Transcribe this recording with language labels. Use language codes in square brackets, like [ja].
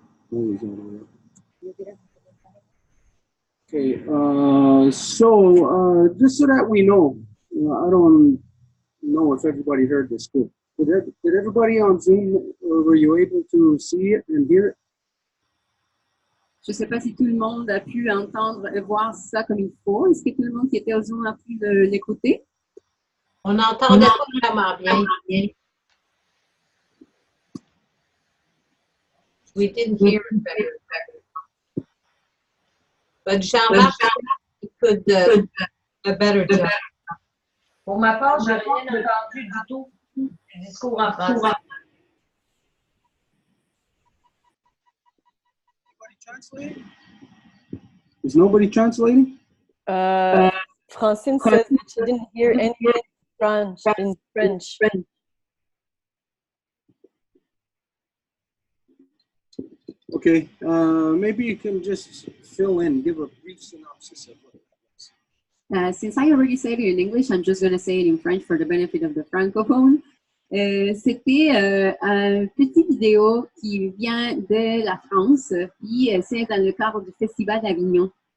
[en] Always all the way up. Okay, so just so that we know, I don't know if everybody heard this good. Did everybody on Zoom, were you able to see it and hear it? [fr] Je ne sais pas si tout le monde a pu entendre et voir ça comme il faut. Est-ce que tout le monde qui était au Zoom a pu l'écouter? On n'entendait pas vraiment bien. [en] We didn't hear it better. But Jean-Marc, he could do a better job. [fr] Pour ma part, je n'ai rien entendu du tout du discours en français. [en] Is nobody translating? Francine says that she didn't hear anything in French. Okay, maybe you can just fill in, give a brief synopsis of what it was. Since I already said it in English, I'm just going to say it in French for the benefit of the francophone. [fr] C'était un petit vidéo qui vient de la France, puis c'est dans le cadre du Festival d'Avignon.